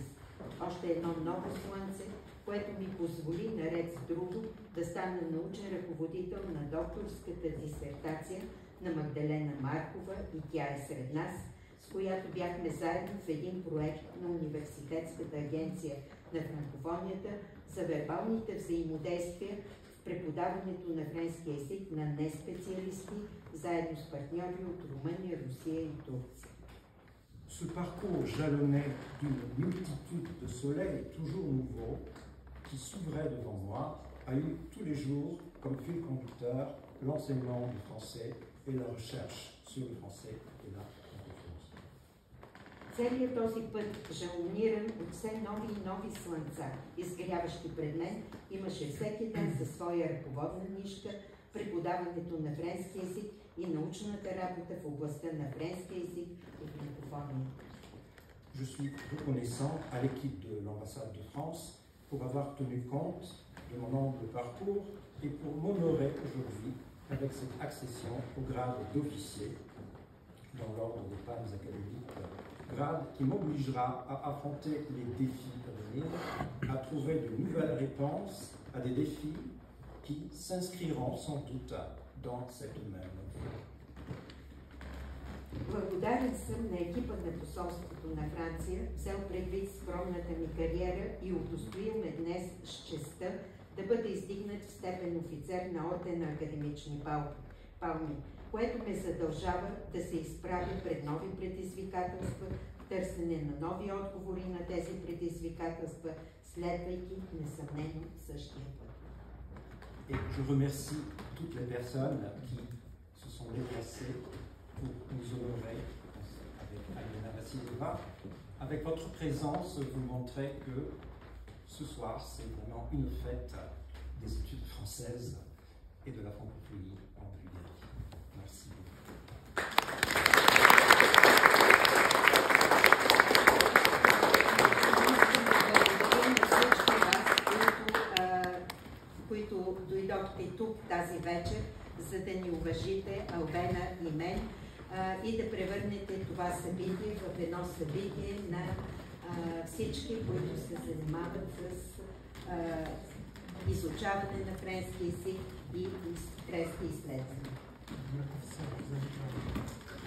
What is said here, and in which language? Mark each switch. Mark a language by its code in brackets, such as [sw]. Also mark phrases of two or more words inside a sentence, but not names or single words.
[bg] Още едно ново слънце, което ми позволи, наред с друго, да стана научен ръководител на докторската дисертация на Магдалена Маркова, и тя е сред нас, с която бяхме заедно в един проект на Университетската агенция на франкофонията за вербалните взаимодействия в преподаването на френски език на неспециалисти, заедно с партньори от Румъния, Русия и Турция. [fr] Ce parcours jalonné d'une multitude de soleils toujours nouveaux qui s'ouvrait devant moi a eu tous les jours comme fil conducteur l'enseignement du français et la recherche sur le français et la francophonie. [bg] Целият този път, жалониран от все нови и нови слънца, изгряващи пред мен, имаше всеки ден със своя ръководна нишка преподаването на френски език и научната работа в областта на френски език и франкофонията. [fr] Je suis reconnaissant à l'équipe de l'ambassade de France pour avoir tenu compte de mon humble parcours et pour m'honorer aujourd'hui avec cette accession au grade d'officier dans l'ordre des palmes académiques, grade qui m'obligera à affronter les défis à venir, à trouver de nouvelles réponses à des défis qui s'inscriront sans doute dans cette même voie. [bg] Благодарен съм на екипа на посолството на Франция, взел предвид скромната ми кариера и удостоил ме днес с честта да бъде издигнат в степен офицер на ордена Академични палми, което ме задължава да се изправя пред нови предизвикателства, в търсене на нови отговори на тези предизвикателства, следвайки несъмнено същия път. [fr] Et je remercie toutes les personnes qui se sont déplacées pour nous honorer avec Alena Vassileva. Avec votre présence, vous montrez que ce soir, c'est vraiment une fête des études françaises et de la francophonie en Bulgarie. Merci [bg] които дойдохте тук тази вечер, за да ни уважите, Албена и мен, и да превърнете това събитие в едно събитие на всички, които се занимават с изучаване на френски език и френски изследвания.